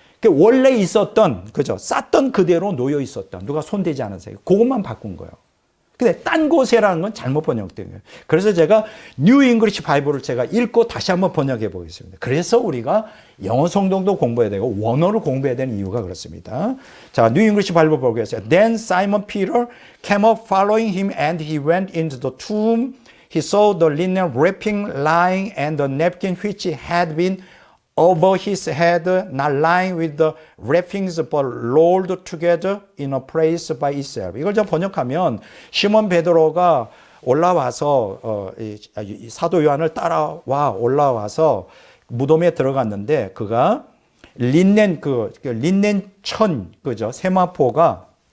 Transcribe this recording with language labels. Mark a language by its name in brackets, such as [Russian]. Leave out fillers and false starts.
[Korean] 원래 있었던, 그죠? 쌌던 그대로 놓여 있었던, 누가 손대지 않았어요. 그것만 바꾼 거예요. 근데 딴 곳에라는 건 잘못 번역된 거예요. 그래서 제가 뉴 잉글리시 바이블을 제가 읽고 다시 한번 번역해 보겠습니다. 그래서 우리가 영어 성경도 공부해야 되고 원어를 공부해야 되는 이유가 그렇습니다. 자, 뉴 잉글리시 바이블 보겠습니다. [English] Then Simon Peter came up following him and he went into the tomb. He saw the linen wrapping lying and the napkin which had been over his head, not lying with the wrappings but rolled together in a place by itself. [Korean] 이걸 좀 번역하면 시몬 베드로가 올라와서 이 사도 요한을 따라와 올라와서 무덤에 들어갔는데 그가 린넨 린넨 천 그죠 세마포가